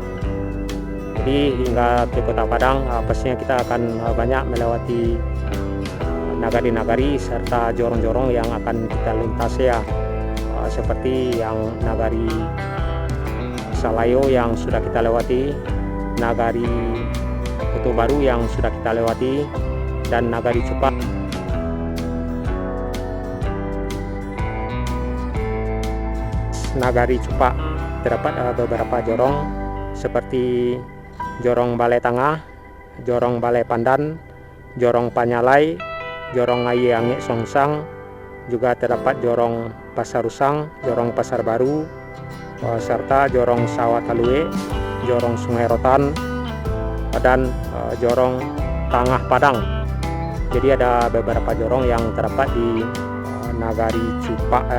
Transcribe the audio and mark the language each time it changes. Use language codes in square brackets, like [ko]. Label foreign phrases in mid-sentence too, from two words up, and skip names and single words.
[id] Jadi hingga ke Kota Padang pastinya kita akan banyak melewati nagari-nagari serta jorong-jorong yang akan kita lintasi ya, seperti yang Nagari Salayo yang sudah kita lewati, Nagari Kutu Baru yang sudah kita lewati, dan Nagari Cupak. Nagari Cupak terdapat beberapa jorong seperti Jorong Balai Tengah, Jorong Balai Pandan, Jorong Panyalai, Jorong Ngayi Angik Songsang, juga terdapat Jorong Pasar Rusang, Jorong Pasar Baru, serta Jorong Sawah Talue, Jorong Sungai Rotan, dan Jorong Tangah Padang. Jadi ada beberapa jorong yang terdapat di Nagari Cupak ya.